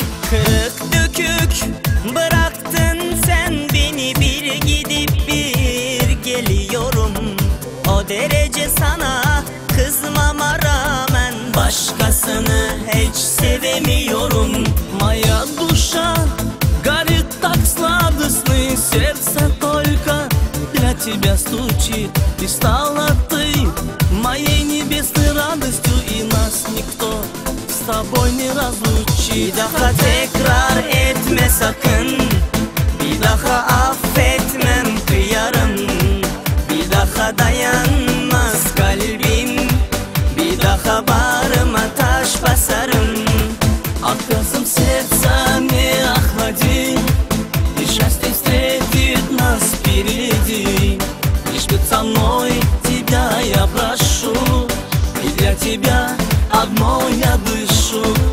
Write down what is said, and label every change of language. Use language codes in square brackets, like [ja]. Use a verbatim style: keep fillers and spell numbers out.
[tr] Kırık dökük bıraktın sen beni, bir gidip bir geliyorum. O derece sana kızmama rağmen başkasını hiç sevemiyorum. [ru] Моя душа горит так сладостно, и сердце только для тебя стучит. И стала ты моей небесной радостью, и нас никто с тобой не разлучит. [tr] Bir daha tekrar etme sakın, bir daha affetmem, kıyarım. Bir daha dayanmaz kalbim, bir daha bağrıma taş basarım. [ru] Отказом сердца не охлади, и счастье встретит нас впереди. Лишь быть со мной тебя я прошу, и для тебя одно я дышу.